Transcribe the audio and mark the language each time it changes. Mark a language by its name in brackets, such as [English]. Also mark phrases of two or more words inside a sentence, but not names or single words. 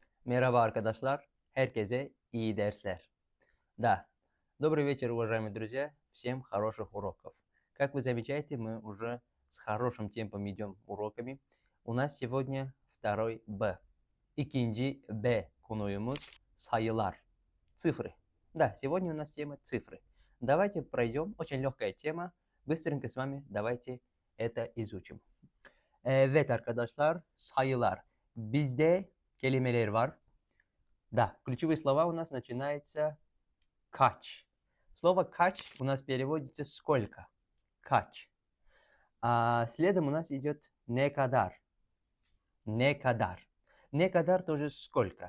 [Turkish] Merhaba arkadaşlar, herkese iyi dersler. [Russian] Да, добрый вечер, уважаемые друзья, всем хороших уроков. Как вы замечаете, мы уже с хорошим темпом идем уроками. У нас сегодня второй Б. [Turkish] İkinci B konuyumuz sayılar, [Russian] цифры. Да, сегодня у нас тема цифры. Давайте пройдем, очень легкая тема, быстренько с вами давайте это изучим. [Turkish] Evet arkadaşlar, sayılar. Bizde kelimeler var. [Russian] Да, ключевые слова у нас начинаются кач. Слово кач у нас переводится сколько. Кач. А следом у нас идет [Turkish] ne kadar. Ne kadar. Ne kadar [Russian] тоже сколько.